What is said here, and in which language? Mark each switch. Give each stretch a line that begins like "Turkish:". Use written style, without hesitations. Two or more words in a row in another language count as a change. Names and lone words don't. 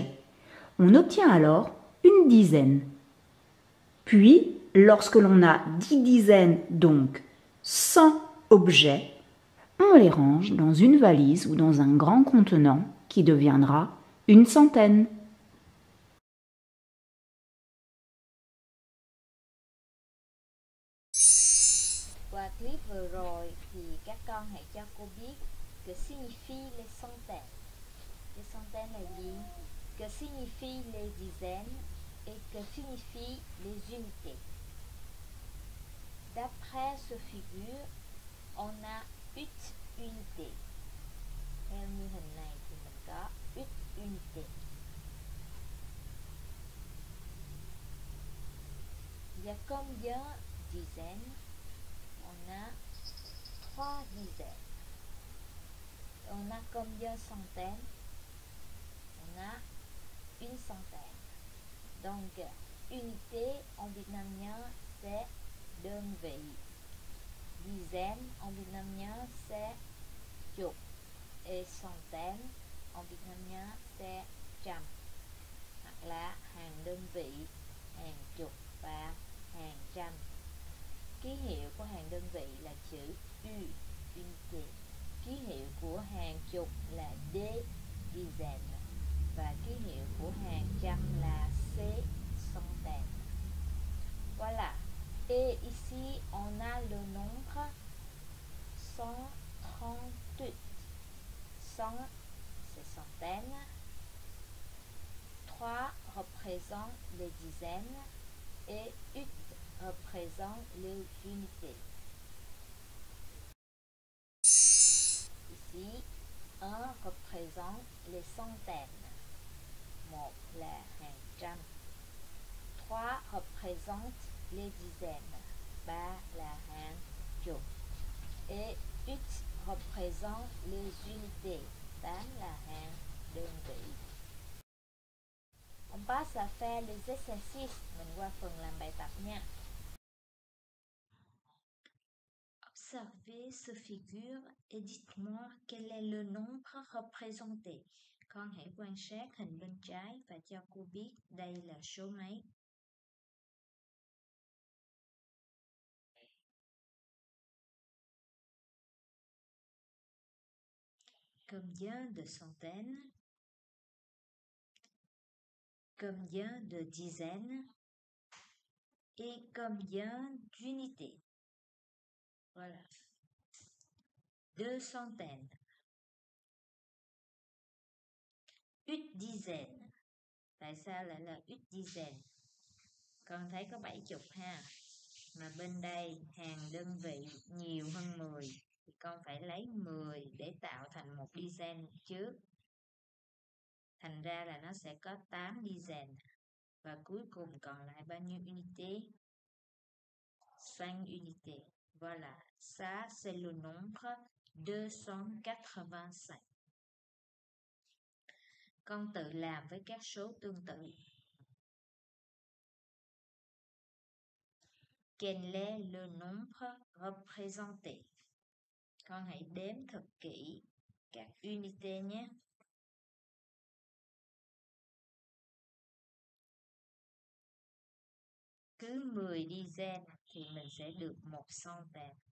French: On obtient alors une dizaine. Puis, lorsque l'on a 10 dizaines, donc 100 objets, on les range dans une valise ou dans un grand contenant qui deviendra une centaine.
Vietnamese: Qua clip vừa rồi thì các con hãy cho cô biết
French: que signifie les centaines. Les centaines
Vietnamese: là gì?
French: Que signifie les dizaines et que signifie les unités. D'après ce figure, on a 8 unités.
Vietnamese: Theo như hình này thì mình có 8 unités.
French: Il y a combien dizaines? On a 3 dizaines. On a combien centaines? On a une centaine. Donc, unité en vietnamien c'est đơn vị. Dizaine en vietnamien c'est chục. Et centaine en vietnamien c'est trăm.
Vietnamese: Hoặc là hàng đơn vị, hàng chục và hàng trăm. Ký hiệu của hàng đơn vị là chữ U, unité. Ký hiệu của hàng chục là D, dizaine. Và ký hiệu của hàng trăm là C, centaine.
French: Voilà. Et ici, on a le nombre 138. 100, c'est centaines. 3 représente les dizaines et 8 représente les unités. Ici, 1 représente les centaines.
Vietnamese: 1 là hàng trăm.
French: 3 représente les dizaines.
Vietnamese: 3 là hàng chục.
French: Et 8 représente les unités.
Vietnamese: 8 là hàng đơn vị.
French: On passe à faire les exercices.
Vietnamese: Mình qua phần làm bài tập nha.
French: Observez ce figure et dites-moi quel est le nombre représenté.
Vietnamese: Con hãy quan sát hình bên trái và cho cô biết đây là số mấy.
French: Combien de centaines? Combien de dizaines? Et combien d'unités? Voilà. 2 centaines. Une dizaine.
Vietnamese: Tại sao lại là
French: une dizaine?
Vietnamese: Con thấy có 70 ha. Mà bên đây hàng đơn vị nhiều hơn 10 thì con phải lấy 10 để tạo thành một dizaine trước. Thành ra là nó sẽ có 8 dizaine. Và cuối cùng còn lại bao nhiêu unité?
French: 5 unités. Voilà, ça c'est le nombre 285.
Vietnamese: Con tự làm với các số tương tự.
French: Quel est le nombre représenté?
Vietnamese: Con hãy đếm thật kỹ các unité nhé. Cứ 10 dizaine thì mình sẽ được 1 centaine.